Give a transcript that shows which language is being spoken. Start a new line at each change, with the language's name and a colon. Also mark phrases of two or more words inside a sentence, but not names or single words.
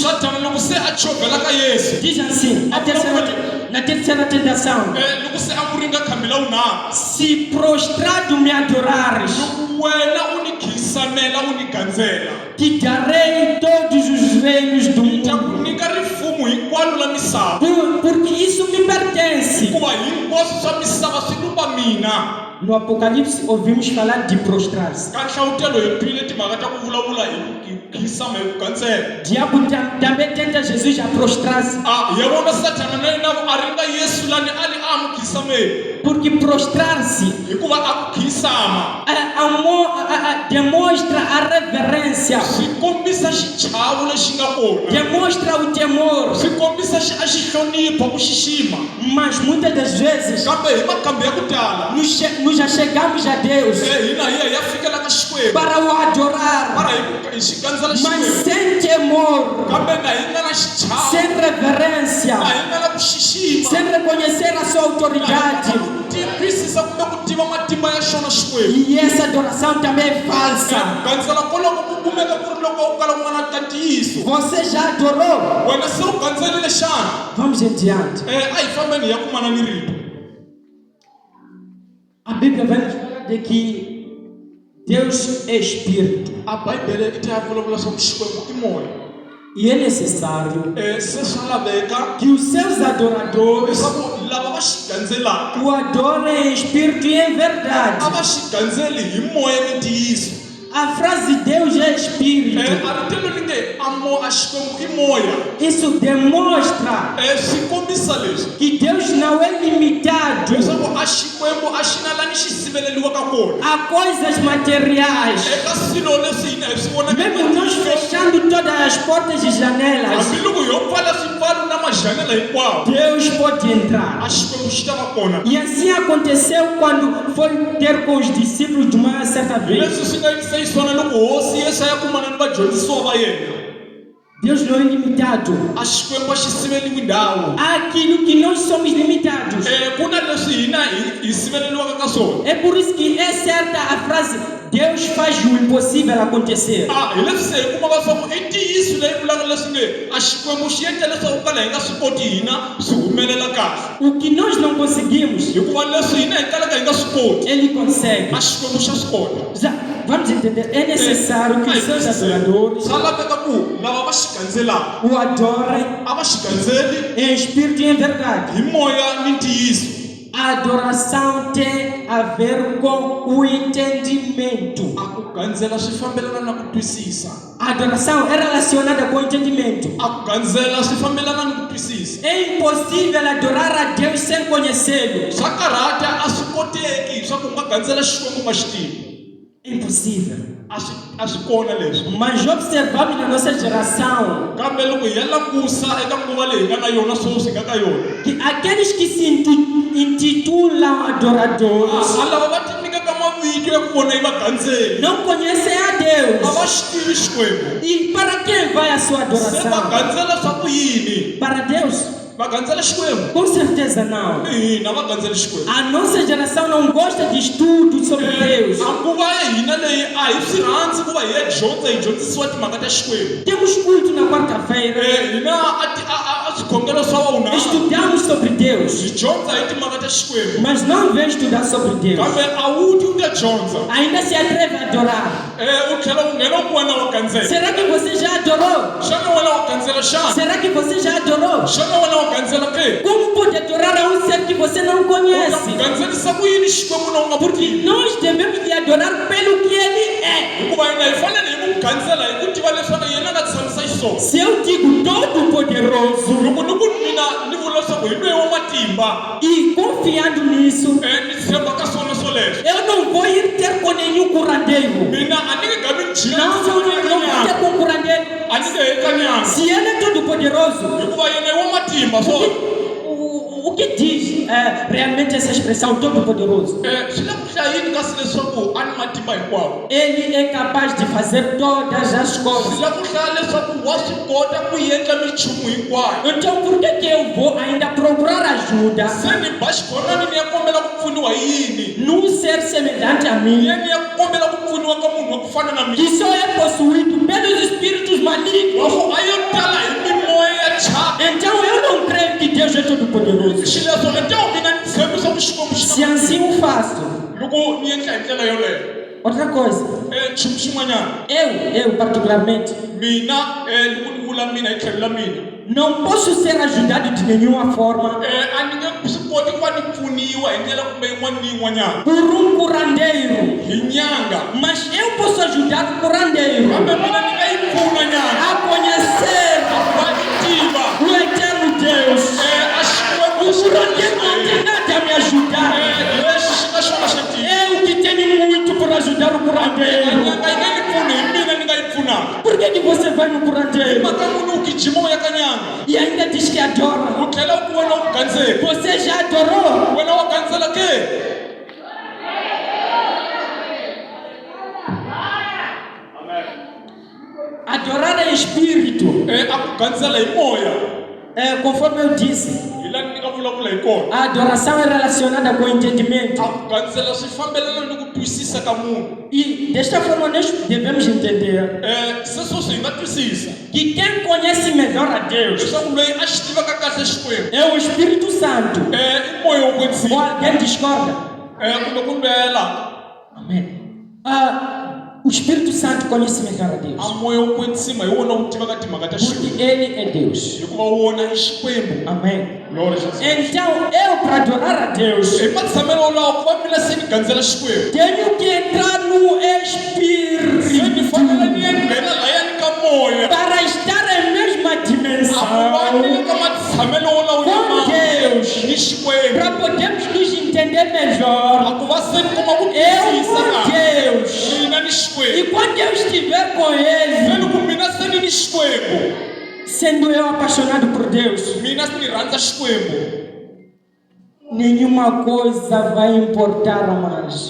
Tsonga: Satana loko se a chovhela ka Yesu,
Portuguese: diz assim, na terceira tentação:
Tsonga: loko se a ku ringa khambi la vunharhu,
Portuguese: se prostrado me adorares,
Tsonga: wena u ni khisamela u ni gandzela,
Portuguese: te darei todos os reinos do
Tsonga: ta ku
Portuguese: mundo.
Tsonga: nyika rifumo hinkwaro la misava
Portuguese: porque isso me pertence.
Tsonga: hikuva hinkwaswo swa misava swi lumba mina.
Portuguese: No Apocalipse ouvimos falar de prostrar-se.
Tsonga: Ka nhlawutelo hi twile timhaka ta ku vulavula hi ku khisama hi ku gandzela.
Portuguese: Diabo também tenta Jesus a prostrar-se.
Tsonga: Hi vona Satana na yena a ringa Yesu lani a ni a mu khisameni
Portuguese: Porque prostrar-se
Tsonga: hikuva a ku khisama
Portuguese: demonstra a reverência,
Tsonga: swi kombisa xichavo lexi nga kona,
Portuguese: demonstra o temor.
Tsonga: swi kombisa a xi hlonipha ku xixima.
Portuguese: Mas muitas das vezes
Tsonga: Kambe hi makambe ya ku tala
Portuguese: nos já chegamos a Deus
Tsonga: hina hi ya fikela ka Xikwembu
Portuguese: para o adorar,
Tsonga: mara hi xi gandzela
Portuguese: mas
Tsonga: Xikwembu
Portuguese: sem temor,
Tsonga: kambe na hi nga na xichavo,
Portuguese: sem reverência,
Tsonga: na hi nga na ku xixima,
Portuguese: sem reconhecer a sua autoridade.
Tsonga: twisisa kumbe ku tiva matimba ya xona Xikwembu.
Portuguese: E essa adoração também é falsa.
Tsonga: Gandzela koloko ku kumeka ku ri loko u kala u nga na ta ntiyiso.
Portuguese: Você já adorou?
Tsonga: Wena se u gandzelile xana?
Portuguese: Vamos em diante.
Tsonga: A hi fambeni hi ya kumana ni rito.
Portuguese: A Bíblia vai nos falar de que Deus é Espírito.
Tsonga: A Bíblia i ta ya vulavula swa ku Xikwembu i moya.
Portuguese: E é necessário
Tsonga: Se swa laveka
Portuguese: que os seus adoradores
Tsonga: leswaku lava va xi gandzelaka
Portuguese: o adorem em espírito e em verdade.
Tsonga: a va xi gandzeli hi moya ni ntiyiso.
Portuguese: A frase Deus é Espírito.
Tsonga: A ritelo ni nge a Xikwembu i moya.
Portuguese: Isso demonstra
Tsonga: Swi kombisa leswi
Portuguese: que Deus não é limitado
Tsonga: leswaku a Xikwembu a xi na lani xi siveleliwaka kona
Portuguese: a coisas materiais.
Tsonga: eka swilo leswi hina hi swi vonaka
Portuguese: Mesmo nós fechando todas as portas e janelas,
Tsonga: hambiloko yo pfala swipfalo na mazhanela hinkwawo
Portuguese: Deus pode entrar.
Tsonga: a Xikwembu xi ta va kona.
Portuguese: E assim aconteceu quando foi ter com os discípulos de uma certa vez.
Tsonga: Leswi swi nga yisa yiswana loko hosi Yesu a ya kumana ni vadyondzisiwa va yena.
Portuguese: Deus não é limitado
Tsonga: A Xikwembu a xi siveliwi ndhawu.
Portuguese: àquilo que nós somos limitados.
Tsonga: Ku na leswi hina hi siveleliwaka ka swona.
Portuguese: É por isso que é certa a frase Deus faz o impossível acontecer.
Tsonga: Hi leswi se hi kumaka swaku i ntiyiso leyi vulaka leswi nge a Xikwembu xi endla leswaku kala hi nga swi koti hina swi humelela kahle.
Portuguese: O que nós não conseguimos,
Tsonga: Hikuva leswi hina hi kalaka hi nga swi koti
Portuguese: Ele consegue.
Tsonga: a Xikwembu xa swi kota.
Portuguese: Vamos entender, é necessário que os seus adoradores
Tsonga: swa laveka ku lava va xi gandzelaka
Portuguese: o adorem
Tsonga: a va xi gandzeli
Portuguese: em espírito e em verdade.
Tsonga: hi moya ni ntiyiso.
Portuguese: A adoração tem a ver com o entendimento.
Tsonga: A ku gandzela swi fambelana na ku twisisa.
Portuguese: A adoração é relacionada com o entendimento.
Tsonga: A ku gandzela swi fambelana ni ku twisisa.
Portuguese: É impossível adorar a Deus sem conhecê-lo.
Tsonga: Swa karhata a swi koteki swa ku nga gandzela Xikwembu nga xi tivi.
Portuguese: É impossível.
Tsonga: A swi kona leswi.
Portuguese: Mas observamos na nossa geração
Tsonga: Kambe loko hi ya langusa eka nguva leyi hi nga na yona sweswi hi nga ka yona.
Portuguese: que aqueles que se intitulam adoradores
Tsonga: Lava va ti nyikaka mavito ya ku vona hi vagandzeli.
Portuguese: não conhecem a
Tsonga: A
Portuguese: Deus.
Tsonga: va xi tivi Xikwembu. E para quem vai a sua Se va
Portuguese: adoração?
Tsonga: gandzela swa ku yini?
Portuguese: Para Deus?
Tsonga: Va gandzela Xikwembu?
Portuguese: Com certeza não.
Tsonga: Hina va gandzeli Xikwembu.
Portuguese: A nossa geração não gosta de estudo sobre Deus.
Tsonga: A nguva ya hina leyi a hi swi rhandzi ku va hi ya dyondza hi dyondzisiwa timhaka ta Xikwembu.
Portuguese: Temos culto na quarta-feira.
Tsonga: Hina a swikhongelo swa wona
Portuguese: Estudamos sobre Deus.
Tsonga: hi dyondza hi timhaka ta Xikwembu.
Portuguese: Mas não vem estudar sobre Deus.
Tsonga: Kambe a wu ti u ta dyondza.
Portuguese: Ainda se atreve a adorar.
Tsonga: U tlhela u nghena u vona wa gandzela.
Portuguese: Será que você já adorou?
Tsonga: Xana wena wa gandzela xana?
Portuguese: Será que você já adorou?
Tsonga: Xana wena wa gandzela ke?
Portuguese: Como pode adorar a um ser que você não conhece?
Tsonga: Gandzelisa ku yini Xikwembu na u nga
Portuguese: Porque
Tsonga: vutivi?
Portuguese: nós devemos de adorar pelo que Ele é.
Tsonga: Hikuva hina hi fanele hi n'wi gandzela hi ku tiva leswaku yena a nga tshamisa xiswona.
Portuguese: Se eu digo Todo-Poderoso
Tsonga: Loko ni ku mina ni vula leswaku hi loyi wa matimba
Portuguese: e confiando nisso,
Tsonga: ni tshemba ka swona swoleswo.
Portuguese: eu não vou ir ter com nenhum curandeiro.
Tsonga: Mina a ni nge gavi njhini
Portuguese: Não vou ter com curandeiro.
Tsonga: a ni nge hekanyanga
Portuguese: Se Ele é Todo-Poderoso,
Tsonga: hikuva yena i wa matimba so
Portuguese: o que diz realmente essa expressão Todo-Poderoso?
Tsonga: swi le ku hlayini kasi leswaku a ni matimba hinkwawo.
Portuguese: Ele é capaz de fazer todas as
Tsonga: Swi
Portuguese: coisas.
Tsonga: le ku hlaya leswaku wa swi kota ku endla minchumu hinkwayo.
Portuguese: Então por que eu vou ainda procurar ajuda
Tsonga: Se ni ba xikhorani ni ya kombela ku pfuniwa hi yini?
Portuguese: num ser semelhante a mim,
Tsonga: Ni ya kombela ku pfuniwa ka munhu wa ku fana na mina.
Portuguese: que só é possuído pelos espíritos malignos?
Tsonga: Loko a yo tala hi mimoya ya thyaka.
Portuguese: Então eu não creio que Deus é Todo-Poderoso.
Tsonga: Xileswo enta mina ni tshembi swa ku Xikwembu xi
Portuguese: Se assim o faço,
Tsonga: loko ni endla hi ndlela yoleyo
Portuguese: Outra coisa,
Tsonga: nchumu xin'wanyana
Portuguese: eu particularmente,
Tsonga: mina loko ni vula mina hi tlhelo la mina
Portuguese: não posso ser ajudado de nenhuma forma
Tsonga: a ni nge swi koti ku va ni pfuniwa hi ndlela kumbe yin'wana ni yin'wanyana
Portuguese: por curandeiro.
Tsonga: hi nyanga
Portuguese: Mas eu posso ajudar o curandeiro
Tsonga: kambe mina ni nga yi pfuna nyana
Portuguese: a conhecer
Tsonga: va yi tiva
Portuguese: o eterno Deus.
Tsonga: a xikwembu
Portuguese: O curandeiro não tem nada a me ajudar.
Tsonga: leswi xi nga xona xa ntivo
Portuguese: Eu que tenho muito por ajudar o curandeiro.
Tsonga: nyanga yi nge ni pfuni hi mina ni nga yi pfunaka
Portuguese: Por que você vai no curandeiro
Tsonga: mhaka munhu u gijima u ya ka nyanga
Portuguese: e ainda diz que adora?
Tsonga: u tlhela u ku wena u gandzeli
Portuguese: Você já adorou?
Tsonga: wena wa gandzela ke
Portuguese: Adorar é espírito.
Tsonga: a ku gandzela hi moya
Portuguese: Conforme eu disse,
Tsonga: hi lani ni nga vulavula hi kona
Portuguese: a adoração é relacionada com o entendimento.
Tsonga: a ku gandzela swi fambelana ni ku twisisa ka munhu
Portuguese: E desta forma nós devemos entender
Tsonga: sweswo swi hi nga twisisa
Portuguese: que quem conhece melhor a Deus
Tsonga: leswaku loyi a xi tivaka kahle xikwembu
Portuguese: é o Espírito Santo.
Tsonga: i moya wo
Portuguese: Ou
Tsonga: kwetsima
Portuguese: alguém discorda?
Tsonga: kumbe ku mbela
Portuguese: Amém. O Espírito Santo conhece melhor a Deus.
Tsonga: a moya wo kwetsima hi wona wu tivaka timhaka ta xikwembu
Portuguese: Porque Ele é Deus.
Tsonga: hikuva wona i xikwembu
Portuguese: Amém. Glória a Jesus. Então, eu para adorar a Deus,
Tsonga: hi matshamelo wolawo ku va mina se ni gandzela xikwembu
Portuguese: tenho que entrar no
Tsonga: se ni
Portuguese: Espírito
Tsonga: fanele ni ya nghena layani ka moya
Portuguese: para estar na mesma
Tsonga: a ku va
Portuguese: dimensão
Tsonga: ni le ka matshamelo wolawo ya
Portuguese: com
Tsonga: mali
Portuguese: Deus,
Tsonga: ni xikwembu
Portuguese: para podermos nos entender melhor.
Tsonga: a ku va se ni kuma ku
Portuguese: Eu
Tsonga: twisisa
Portuguese: com
Tsonga: kahle
Portuguese: Deus.
Tsonga: mina ni
Portuguese: E
Tsonga: xikwembu
Portuguese: quando eu estiver com
Tsonga: se
Portuguese: Ele,
Tsonga: loko mina se ni ni xikwembu
Portuguese: sendo eu apaixonado por Deus,
Tsonga: mina se ni rhandza xikwembu
Portuguese: nenhuma coisa vai importar mais.